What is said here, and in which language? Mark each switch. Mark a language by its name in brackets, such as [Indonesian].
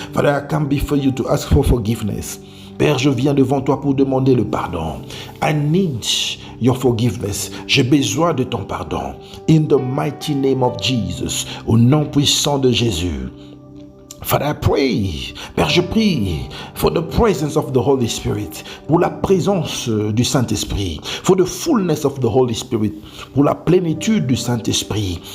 [English] Father, I come before you to ask for forgiveness. [French] Père, je viens devant toi pour demander le pardon. [English] I need your forgiveness. [French] J'ai besoin de ton pardon. [English] In the mighty name of Jesus. [French] Au nom puissant de Jésus. [English] Father, I pray, [French] Père, je prie [English] for the presence of the Holy Spirit, [French] pour la présence du Saint-Esprit, [English] for the fullness of the Holy Spirit, [French] pour la plénitude du Saint-Esprit.